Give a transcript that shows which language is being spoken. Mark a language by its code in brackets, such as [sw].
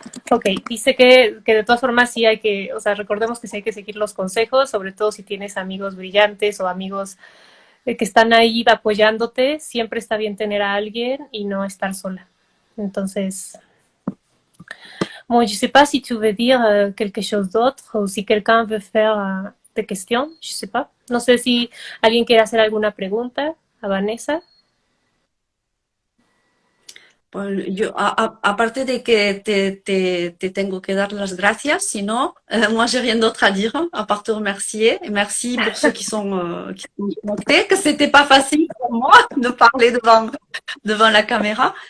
[es] Ok, dice que de todas formas sí hay que, o sea, recordemos que sí hay que seguir los consejos, sobre todo si tienes amigos brillantes o amigos que están ahí apoyándote, siempre está bien tener a alguien y no estar sola. [fr] Entonces, bon, je sais pas si tu veux dire quelque chose d'autre ou si quelqu'un veut faire des questions, je sais pas. [es] No sé si alguien quiere hacer alguna pregunta a Vanessa. Yo, aparte de que te tengo que dar las gracias, [fr] sinon, moi, j'ai rien d'autre à dire, à part te remercier. Et merci pour ceux qui sont connectés, que c'était pas facile pour moi de parler devant la caméra.